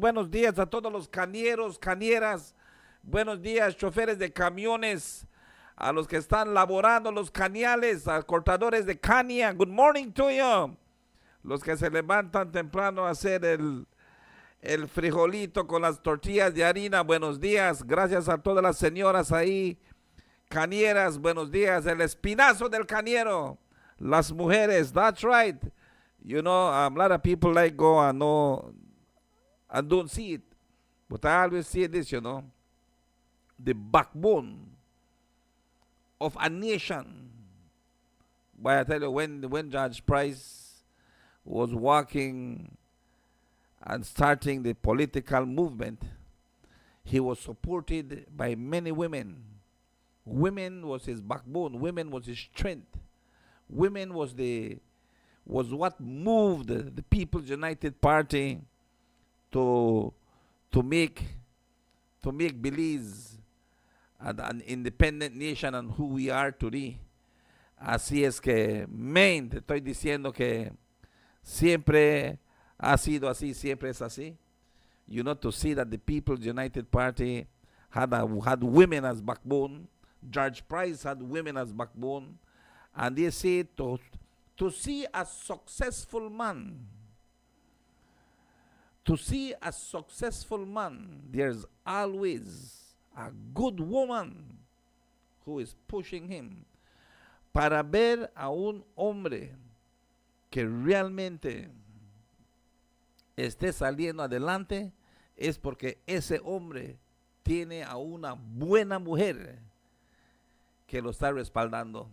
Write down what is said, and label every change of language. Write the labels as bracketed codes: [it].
[es] Buenos días a todos los cañeros, cañeras. Buenos días, choferes de camiones, a los que están laborando los cañales, a cortadores de caña. [en] Good morning to you. [es] Los que se levantan temprano a hacer el frijolito con las tortillas de harina. Buenos días. Gracias a todas las señoras ahí, cañeras. Buenos días. El espinazo del cañero. Las mujeres. [en] That's right. You know, a lot of people like go and no, and don't see it. But I always see this, you know. The backbone of a nation. But I tell you, when Judge Price was walking and starting the political movement, he was supported by many women. Women was his backbone. Women was his strength. Women was what moved the People's United Party to make Belize an independent nation and who we are today. [es] Así es que, man, te estoy diciendo que siempre ha sido así, siempre es así. [en] You know, to see that the People's United Party had women as backbone. George Price had women as backbone. And they say to see a successful man To see a successful man, there's always a good woman who is pushing him. [es] Para ver a un hombre que realmente esté saliendo adelante, es porque ese hombre tiene a una buena mujer que lo está respaldando.